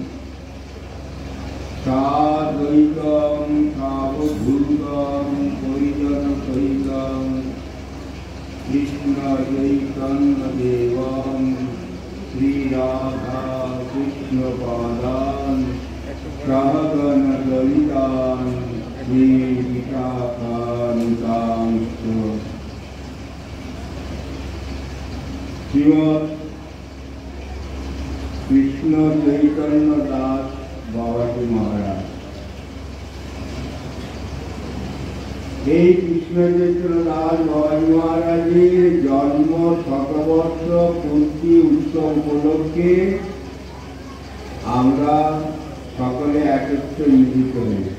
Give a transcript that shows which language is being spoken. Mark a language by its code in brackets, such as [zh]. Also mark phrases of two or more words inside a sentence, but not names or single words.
[sa] साद्वैतं सावधूतं परिजनसहितं कृष्णचैतन्यदेवं श्रीराधा कृष्णपादान् सहगणललितान् श्रीविशाखान्वितांश्च श्रीमद् [bn] कृष्ण चैतन्य दास बाबाजी महाराज এই কৃষ্ণ চৈতন্য দাস বাবাজি মহারাজের জন্ম শতবর্ষ পূর্তি উৎসব উপলক্ষে আমরা সকলে একত্রে মিলিত হয়েছি।